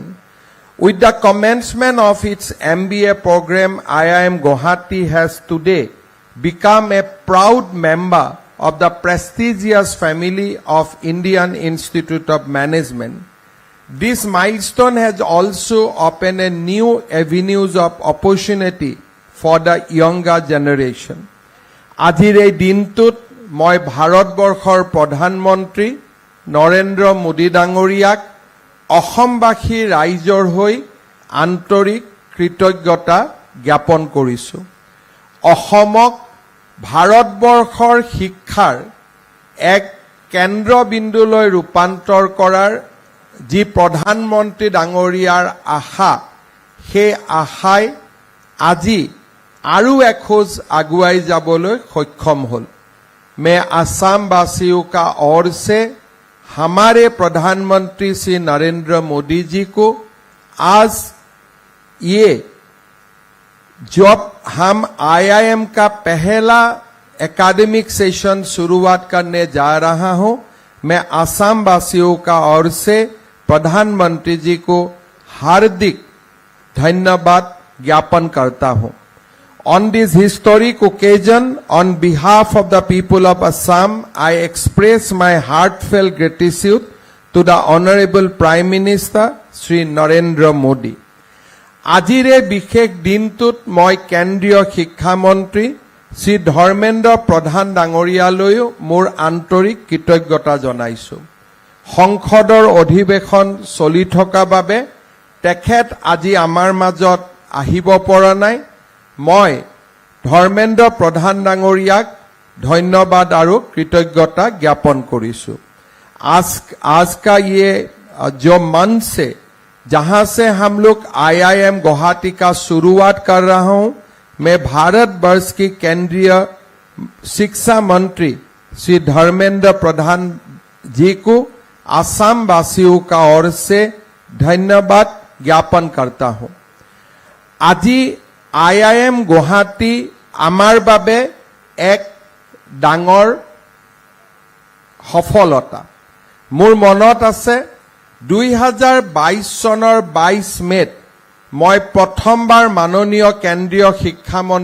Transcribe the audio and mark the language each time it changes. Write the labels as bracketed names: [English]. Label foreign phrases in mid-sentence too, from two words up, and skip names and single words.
[English] With the commencement of its MBA program, IIM Guwahati has today become a proud member of the prestigious family of Indian Institute of Management. This milestone has also opened a new avenues of opportunity for the younger generation. [Assamese] আজিৰ এই দিনটোত মই ভাৰতবৰ্ষৰ প্ৰধানমন্ত্ৰী নৰেন্দ্ৰ মোদী ডাঙৰীয়াক অসমবাসী ৰাইজৰ হৈ আন্তৰিক কৃতজ্ঞতা জ্ঞাপন কৰিছোঁ। অসমক ভাৰতবৰ্ষৰ শিক্ষাৰ এক কেন্দ্ৰবিন্দুলৈ ৰূপান্তৰ কৰাৰ যি প্ৰধানমন্ত্ৰী ডাঙৰীয়াৰ আশা, সেই আশাই আজি আৰু এখোজ আগুৱাই যাবলৈ সক্ষম হ'ল। [Hindi] मैं असम वासियों का ओर से हमारे प्रधानमंत्री श्री नरेंद्र मोदी जी को आज ये जब हम IIM का पहला [English] academic session [Hindi] शुरुआत करने जा रहा हूं, मैं असम वासियों का ओर से प्रधानमंत्री जी को हार्दिक धन्यवाद ज्ञापन करता हूं। [English] On this historic occasion, on behalf of the people of Assam, I express my heartfelt gratitude to the Honorable Prime Minister, Shri Narendra Modi. [Assamese] আজিৰ এই বিশেষ দিনটোত মই কেন্দ্ৰীয় শিক্ষামন্ত্ৰী শ্ৰী ধৰ্মেন্দ্ৰ প্ৰধান ডাঙৰীয়ালৈও মোৰ আন্তৰিক কৃতজ্ঞতা জনাইছোঁ। সংসদৰ অধিৱেশন চলি থকা বাবে তেখেত আজি আমাৰ মাজত আহিব পৰা নাই। মই ধৰ্মেন্দ্ৰ প্ৰধান ডাঙৰীয়াক ধন্যবাদ আৰু কৃতজ্ঞতা জ্ঞাপন কৰিছোঁ। [Hindi] आज का ये जो मंच से जहां से हम लोग IIM गुवाहाटी का शुरुआत कर रहा हूं, मैं भारत वर्ष की केंद्रीय शिक्षा मंत्री श्री धर्मेंद्र प्रधान जी को असम वासियों का ओर से धन्यवाद ज्ञापन करता हूं। [Assamese] আজি IIM গুৱাহাটী আমাৰ বাবে এক ডাঙৰ সফলতা। মোৰ মনত আছে 2022 চনৰ 22 মেত মই প্ৰথমবাৰ মাননীয় কেন্দ্ৰীয়